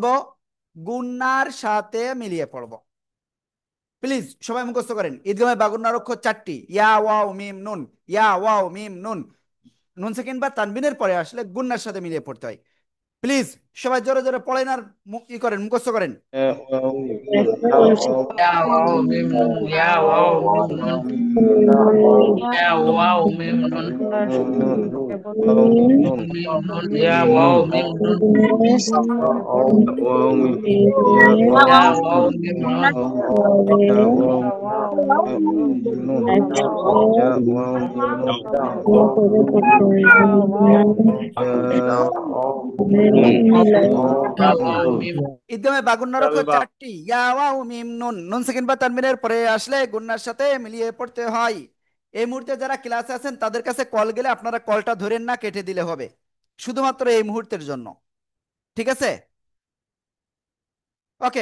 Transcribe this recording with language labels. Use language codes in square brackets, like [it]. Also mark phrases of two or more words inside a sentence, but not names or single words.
[bn] গুন্নার সাথে মিলিয়ে পড়ব। প্লিজ সবাই মুখস্থ করেন। ঈদগামে বাগুন্নার অক্ষর চারটি, [ar] يا واو ميم نون, يا واو ميم نون. [bn] নুন সেকেন্ড বা তানবিনের পরে আসলে গুন্নার সাথে মিলিয়ে পড়তে হয়। প্লিজ সবাই জোরে জোরে পড়েন আর ই করেন, মুখস্থ করেন। [ar] يا واو ميم نون، يا واو ميم نون، يا واو ميم نون، ميم نون، يا واو ميم نون، يا واو ميم نون، يا واو ميم [bn] ঈদগামে বাগুন্নার অক্ষর চারটি, [ar] يا واو ميم نون. [bn] নুন সেকেন্ড বা তানবিনের পরে আসলে গুন্নার সাথে মিলিয়ে পড়তে হয়। এই মুহূর্তে যারা ক্লাসে আছেন তাদের কাছে কল গেলে আপনারা কলটা ধরেন না, কেটে দিলে হবে, শুধুমাত্র এই মুহূর্তের জন্য। ঠিক আছে, ওকে।